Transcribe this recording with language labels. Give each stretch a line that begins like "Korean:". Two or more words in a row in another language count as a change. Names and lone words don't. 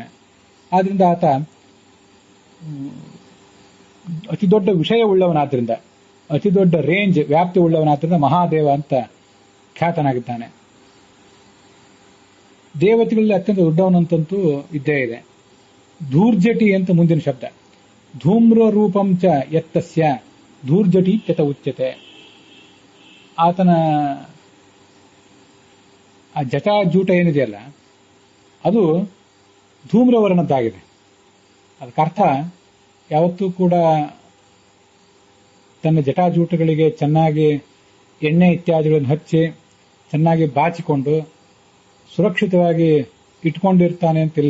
Kannada: ಆದ್ರಿಂದ ಆತ ಅತಿ ದೊಡ್ಡ ವಿಷಯ ಉಳ್ಳವನಾದ್ರಿಂದ, ಅತಿ ದೊಡ್ಡ ರೇಂಜ್ ವ್ಯಾಪ್ತಿ ಉಳ್ಳವನಾದ್ರಿಂದ ಮಹಾದೇವ ಅಂತ ಖ್ಯಾತನಾಗಿದ್ದಾನೆ. ದೇವತೆಗಳಲ್ಲಿ ಅತ್ಯಂತ ದೊಡ್ಡವನಂತಂತೂ ಇದ್ದೇ ಇದೆ. ಧೂರ್ಜಟಿ ಅಂತ ಮುಂದಿನ ಶಬ್ದ.
Sanskrit: ಧೂಮ್ರ ರೂಪಂ ಚ ಯತ್ತಸ್ಯ ಧೂರ್ಜಟಿ ಯತ ಉಚ್ಯತೆ.
Kannada: ಆತನ ಆ ಜಟಾಜೂಟ ಏನಿದೆಯಲ್ಲ ಅದು ಧೂಮ್ರವರ್ಣದ್ದಾಗಿದೆ. ಅದಕ್ಕರ್ಥ ಯಾವತ್ತೂ ಕೂಡ ತನ್ನ ಜಟಾಜೂಟಗಳಿಗೆ ಚೆನ್ನಾಗಿ ಎಣ್ಣೆ ಇತ್ಯಾದಿಗಳನ್ನು ಹಚ್ಚಿ ಚೆನ್ನಾಗಿ ಬಾಚಿಕೊಂಡು ಸುರಕ್ಷಿತವಾಗಿ ಇಟ್ಕೊಂಡಿರ್ತಾನೆ ಅಂತಿಲ್ಲ.